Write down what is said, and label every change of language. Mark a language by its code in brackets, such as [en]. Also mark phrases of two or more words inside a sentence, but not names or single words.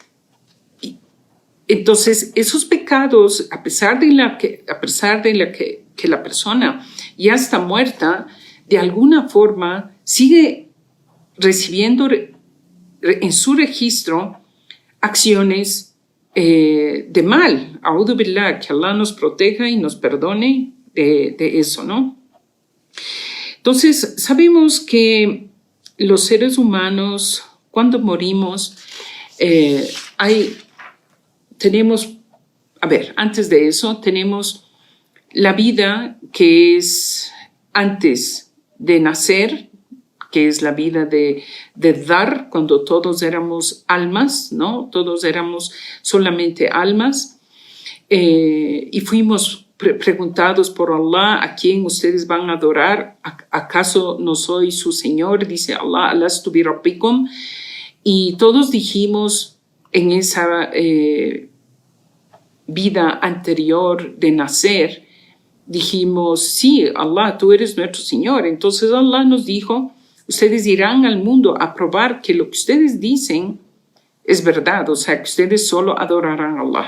[es] Entonces, esos pecados, a pesar de que la persona ya está muerta, de alguna forma sigue recibiendo en su registro acciones de mal. [ar] أعوذ بالله, [es] que Allah nos proteja y nos perdone de eso, ¿no? Entonces, sabemos que los seres humanos, cuando morimos, antes de eso, tenemos la vida que es antes de nacer, que es la vida de dar, cuando todos éramos almas, ¿no? Todos éramos solamente almas, y fuimos preguntados por Allah, ¿a quién ustedes van a adorar? ¿Acaso no soy su Señor? Dice Allah, [ar] ألست بربكم. [es] Y todos dijimos en esa vida anterior de nacer, dijimos, sí, Allah, tú eres nuestro Señor. Entonces Allah nos dijo, ustedes irán al mundo a probar que lo que ustedes dicen es verdad, o sea, que ustedes solo adorarán a Allah.